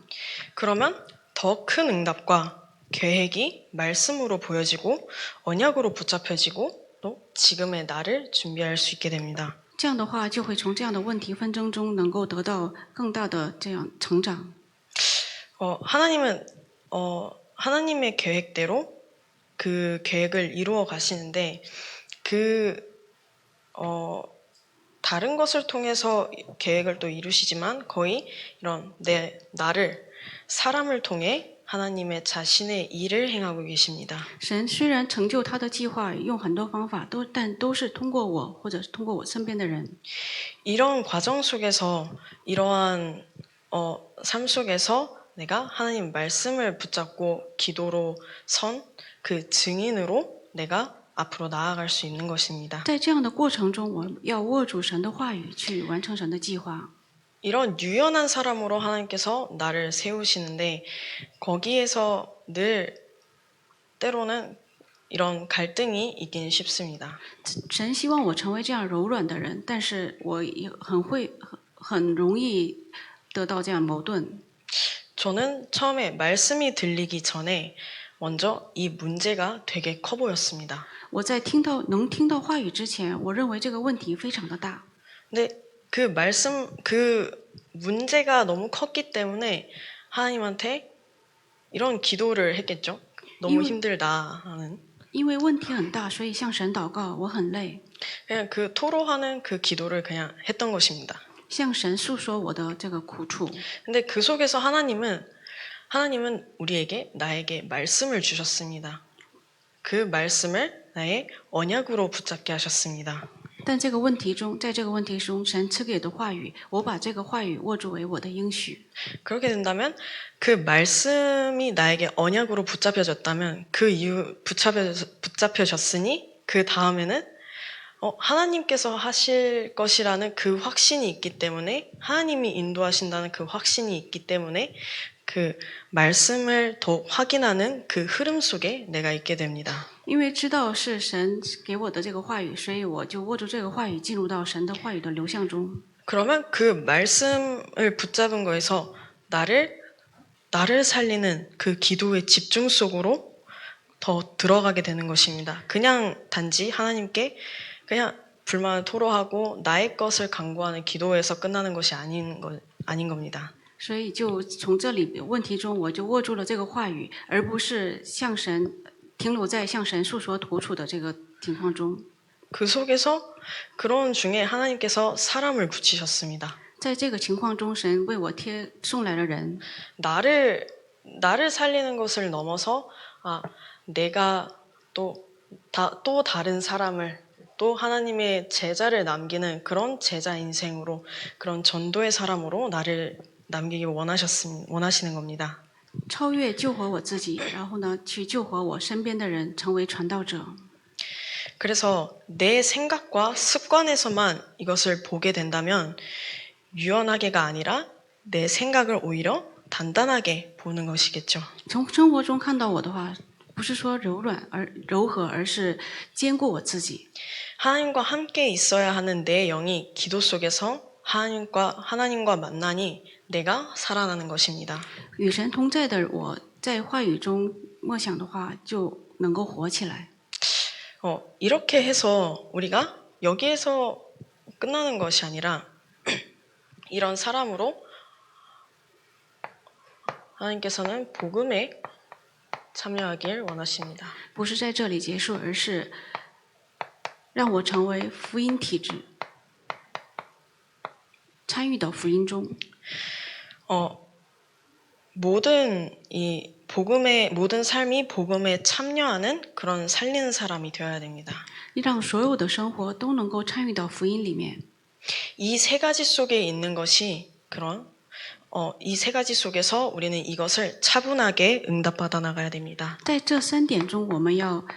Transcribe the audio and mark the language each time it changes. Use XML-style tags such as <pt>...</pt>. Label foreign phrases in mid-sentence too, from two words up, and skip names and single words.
<ko>그러면 더 큰 응답과 계획이 말씀으로 보여지고 언약으로 붙잡혀지고 또 지금의 나를 준비할 수 있게 됩니다.</ko> <zh>这样的话，就会从这样的问题纷争中能够得到更大的这样成长。</zh> <ko>하나님은 하나님의 계획대로 그 계획을 이루어 가시는데 다른 것을 통해서 계획을 또 이루시지만 거의 이런 나를 사람을 통해 하나님의 자신의 일을 행하고 계십니다.</ko> <zh>神虽然成就他的计划，用很多方法，但都是通过我，或者是通过我身边的人。</zh> <ko>이런 과정 속에서 이러한 삶 속에서 내가 하나님 말씀을 붙잡고 기도로 선 그 증인으로 내가 앞으로 나아갈 수 있는 것입니다.</ko> <zh>在这样的过程中，我要握住神的话语，去完成神的计划。</zh> <ko>이런 유연한 사람으로 하나님께서 나를 세우시는데 거기에서 늘 때로는 이런 갈등이 있긴 쉽습니다.</ko> <zh>神希望我成为这样柔软的人，但是我也很容易得到这样矛盾。</zh> <ko>저는 처음에 말씀이 들리기 전에 먼저 이 문제가 되게 커 보였습니다.</ko> <zh>我在能听到话语之前，我认为这个问题非常的大。</zh> <ko>근데 그 문제가 너무 컸기 때문에 하나님한테 이런 기도를 했겠죠. 너무 힘들다 하는.</ko> <zh>因为问题很大，所以向神祷告，我很累，</zh> <ko>그냥 그 토로하는 그 기도를 그냥 했던 것입니다.</ko> <zh>向神诉说我的这个苦处。</zh> <ko>근데 그 속에서 하나님은 나에게 말씀을 주셨습니다. 그 말씀을 나의 언약으로 붙잡게 하셨습니다.</ko> <zh>但这个问题中，在这个问题中，神赐给我的话语，我把这个话语握住为我的应许。</zh> <ko>그렇게 된다면 그 말씀이 나에게 언약으로 붙잡혀졌다면 그 이후 붙잡혀졌으니 그 다음에는 하나님께서 하실 것이라는 그 확신이 있기 때문에 하나님이 인도하신다는 그 확신이 있기 때문에 그 말씀을 더 확인하는 그 흐름 속에 내가 있게 됩니다.</ko> <zh>因为知道是神给我的这个话语，所以我就握住这个话语，进入到神的话语的流向中。</zh> <ko>그러면 그 말씀을 붙잡은 거에서 나를 살리는 그 기도의 집중 속으로 더 들어가게 되는 것입니다. 그냥 단지 하나님께 그냥 불만을 토로하고 나의 것을 간구하는 기도에서 끝나는 것이 아닌 겁니다.</ko> <zh>所以就从这里问题中，我就握住了这个话语，而不是停留在向神诉说苦楚的这个情况中。</zh> <ko>그 속에서 그런 중에 하나님께서 사람을 붙이셨습니다.</ko> <zh>在这个情况中，神为我送来了人，</zh> <ko>나를 살리는 것을 넘어서 내가 또 다른 사람을 또 하나님의 제자를 남기는 그런 제자 인생으로 그런 전도의 사람으로 나를 남기기 원하시는 겁니다.</ko> <zh>超越救活我自己，然后呢，去救活我身边的人，成为传道者。</zh> <ko>그래서 내 생각과 습관에서만 이것을 보게 된다면 유연하게가 아니라 내 생각을 오히려 단단하게 보는 것이겠죠.</ko> <zh>从生活中看到我的话，不是说柔和，而是坚固我自己。</zh> <ko>하나님과 함께 있어야 하는 내 영이 기도 속에서 하나님과 만나니 내가 살아나는 것입니다.</ko> <zh>与神同在的我，在话语中默想的话，就能够活起来。</zh> <ko>이렇게 해서 우리가 여기에서 끝나는 것이 아니라 이런 사람으로 하나님께서는 복음에 참여하길 원하십니다.</ko> <zh>不是在这里结束，而是让我成为福音体制，参与到福音中。</zh> <ko>모든 삶이 복음에 참여하는 그런 살리는 사람이 되어야 됩니다.</ko> <zh>让所有的生活都能够参与到福音里面。</zh> <ko>이 세 가지 속에 있는 것이 이 세 가지 속에서 우리는 이것을 차분하게 응답받아 나가야 됩니다.</ko> <zh>在这3点中，我们要</zh>